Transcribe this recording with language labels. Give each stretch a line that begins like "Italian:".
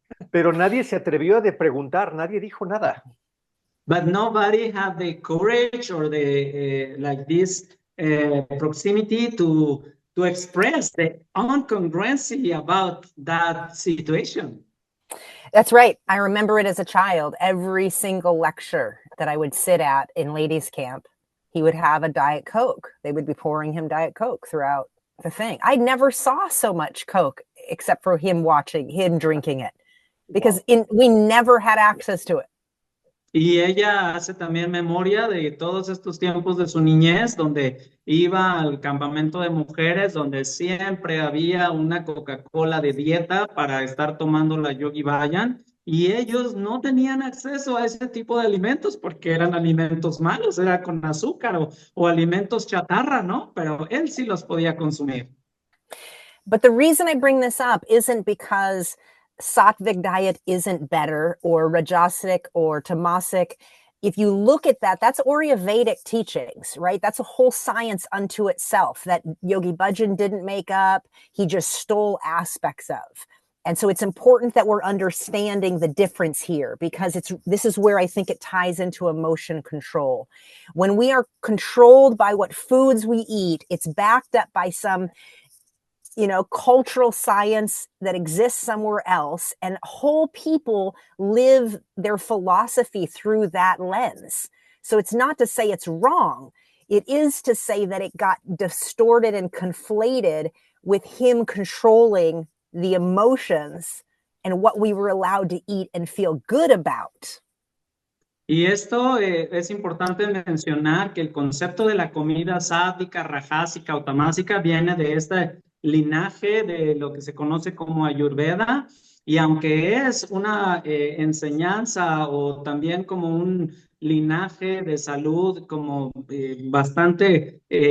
Spanish: Pero nadie se atrevió a preguntar, nadie dijo nada.
English: But nobody had the courage or the like this proximity to express the incongruency about that situation. That's right. I remember it as a child. Every single lecture that I would sit at in ladies' camp, he would have a Diet Coke. They would be pouring him Diet Coke throughout the thing. I never saw so much Coke except for him drinking it, because we never had access to it.
Spanish: Y ella hace también memoria de todos estos tiempos de su niñez, donde iba al campamento de mujeres, donde siempre había una Coca-Cola de dieta para estar tomando la Yogi Bayan, y ellos no tenían acceso a ese tipo de alimentos porque eran alimentos malos, era con azúcar o alimentos chatarra, ¿no? Pero él sí los podía consumir.
English: But the reason I bring this up isn't because sattvic diet isn't better or rajasic or tamasic. If you look at that, that's Ayurvedic teachings, right? That's a whole science unto itself that Yogi Bhajan didn't make up. He just stole aspects of. And so it's important that we're understanding the difference here because this is where I think it ties into emotion control. When we are controlled by what foods we eat, it's backed up by some cultural science that exists somewhere else, and whole people live their philosophy through that lens. So it's not to say it's wrong. It is to say that it got distorted and conflated with him controlling the emotions and what we were allowed to eat and feel good about.
Spanish: Y esto es importante mencionar que el concepto de la comida sádica, rajásica o tamásica viene de este linaje de lo que se conoce como Ayurveda, y aunque es una enseñanza o también como un linaje de salud como bastante